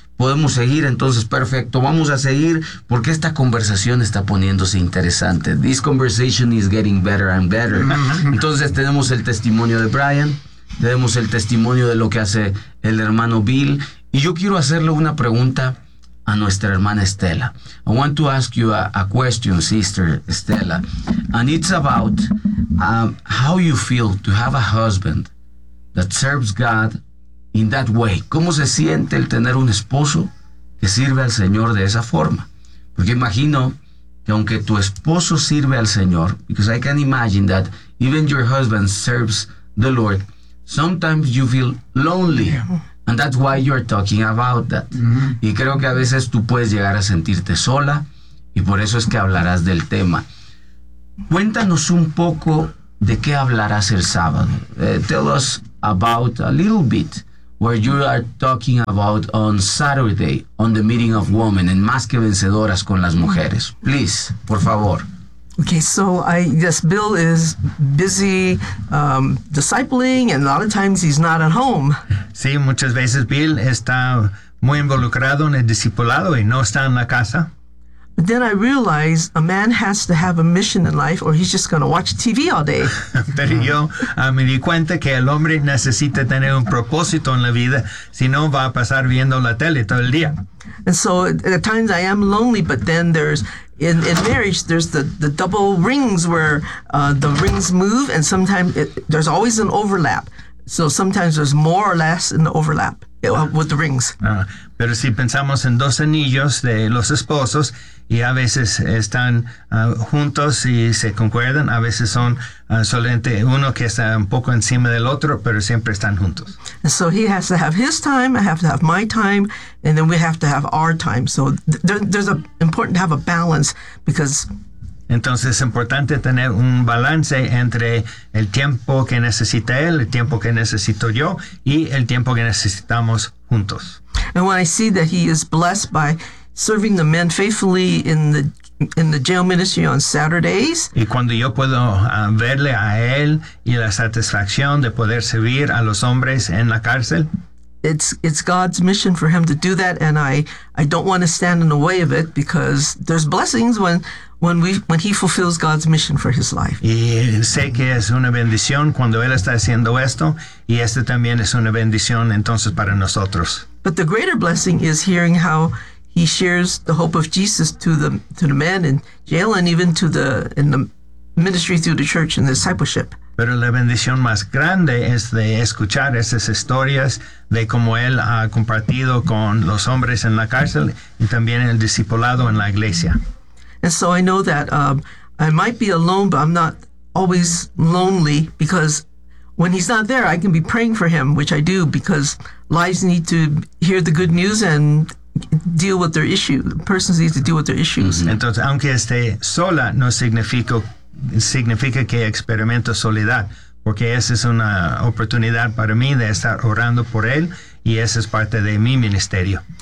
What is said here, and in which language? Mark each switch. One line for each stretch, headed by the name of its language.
Spanish: Podemos seguir, entonces, perfecto. Vamos a seguir porque esta conversación está poniéndose interesante.
English: This conversation is getting better and better.
Spanish: Entonces, tenemos el testimonio de Brian, tenemos el testimonio de lo que hace el hermano Bill. Y yo quiero hacerle una pregunta a nuestra hermana Estela.
English: I want to ask you a question, Sister Estela. And it's about how you feel to have a husband that serves God in that way.
Spanish: ¿Cómo se siente el tener un esposo que sirve al Señor de esa forma? Porque imagino que aunque tu esposo sirve al Señor,
English: because I can imagine that even your husband serves the Lord, sometimes you feel lonely. And that's why you're talking about that. Mm-hmm.
Spanish: Y creo que a veces tú puedes llegar a sentirte sola, y por eso es que hablarás del tema. Cuéntanos un poco de qué hablarás el sábado.
English: Tell us about a little bit where you are talking about on Saturday on the meeting of women and Más que Vencedoras con las Mujeres. Please,
Spanish: por favor.
English: Okay, so I guess Bill is busy discipling, and a lot of times he's not at home.
Spanish: Sí, muchas veces Bill está muy involucrado en el discipulado y no está en la casa.
English: But then I realized a man has to have a mission in life or he's just going to watch TV all day.
Spanish: Pero yo me di cuenta que el hombre necesita tener un propósito en la vida, si no va a pasar viendo la tele todo el día.
English: And so at times I am lonely, but then there's in marriage, there's the double rings where the rings move and sometimes there's always an overlap. So sometimes there's more or less in the overlap with the rings.
Spanish: Pero si pensamos en dos anillos de los esposos y a veces están juntos y se concuerdan, a veces son solamente uno que está un poco encima del otro, pero siempre están juntos.
English: And so he has to have his time, I have to have my time, and then we have to have our time. So there's important to have a balance because...
Spanish: Entonces es importante tener un balance entre el tiempo que necesita él, el tiempo que necesito yo y el tiempo que necesitamos juntos.
English: And when I see that he is blessed by serving the men faithfully in the jail ministry on Saturdays.
Spanish: Y cuando yo puedo verle a él y la satisfacción de poder servir a los hombres en la cárcel.
English: It's God's mission for him to do that, and I don't want to stand in the way of it because there's blessings when he fulfills God's mission for his life.
Spanish: Y sé que es una bendición cuando él está haciendo esto, y este también es una bendición entonces para nosotros.
English: But the greater blessing is hearing how he shares the hope of Jesus to the men in jail and even in the ministry through the church and the discipleship.
Spanish: Pero la bendición más grande es de escuchar esas historias de cómo él ha compartido con los hombres en la cárcel y también el discipulado en la iglesia.
English: And so I know that I might be alone, but I'm not always lonely because when he's not there, I can be praying for him, which I do because lives need to hear the good news and deal with their issues. Persons need to deal with their issues. Mm-hmm.
Spanish: Entonces, aunque esté sola, no significa que experimento soledad, porque esa es una oportunidad para mí de estar orando por él, y esa es parte de mi ministerio.